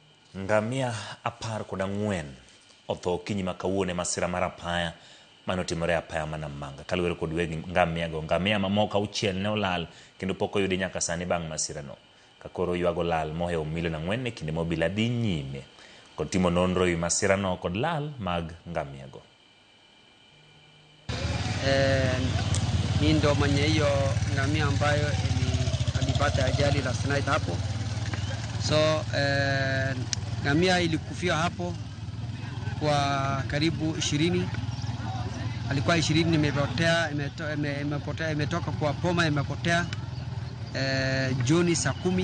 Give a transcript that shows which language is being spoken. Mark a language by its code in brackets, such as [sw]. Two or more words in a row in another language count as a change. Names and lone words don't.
[luo] Ngamia apar kod ang'wen otho kinyi makawuone masira mar apaya manotimore apaya Manamanga. Kaluwore kod weg ngamia mamoko 6 ne olal kendo pok oyudi nyaka sani bang' masira no. Kakoro ywago lal mohewo milion 4 e kinde mobila dhi nyime kod timo nonro ewi masira no kod lal mag ngamia go. [sw] Mimi ndo mwenye hiyo ngamia ambayo alipata ajali [en] last night [sw] hapo. So ngamia ilikufia hapo kwa karibu 20. Alikuwa 20 imetoka kwa poma imepotea Juni saa 10.